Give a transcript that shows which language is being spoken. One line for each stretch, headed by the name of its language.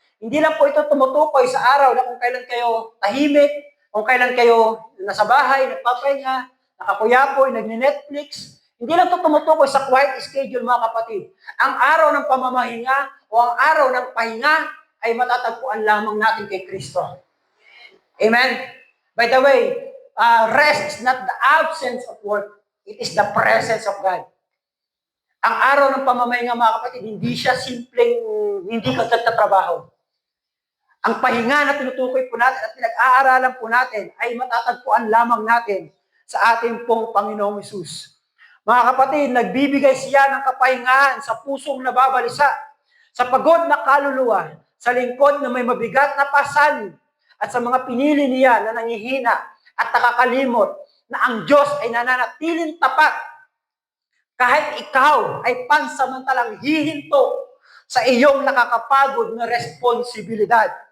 Filipino: Hindi lang po ito tumutukoy sa araw na kung kailan kayo tahimik, kung kailan kayo nasa bahay, nagpapahinga, nakakuyapoy, nagne-Netflix. Hindi lang ito tumutukoy sa quiet schedule, mga kapatid. Ang araw ng pamamahinga o ang araw ng pahinga ay matatagpuan lamang natin kay Kristo. Amen?
English: By the way, rest is not the absence of work. It is the presence of God.
Filipino: Ang araw ng pamamahinga, mga kapatid, hindi siya simpleng hindi ka trabaho. Ang pahinga na tinutukoy po natin at pinag-aaralan po natin ay matatagpuan lamang natin sa ating pong Panginoong Hesus. Mga kapatid, nagbibigay siya ng kapahingahan sa pusong nababalisa, sa pagod na kaluluwa, sa lingkod na may mabigat na pasanin, at sa mga pinili niya na nangihina at nakakalimot na ang Diyos ay nananatiling tapat kahit ikaw ay pansamantalang hihinto sa iyong nakakapagod na responsibilidad.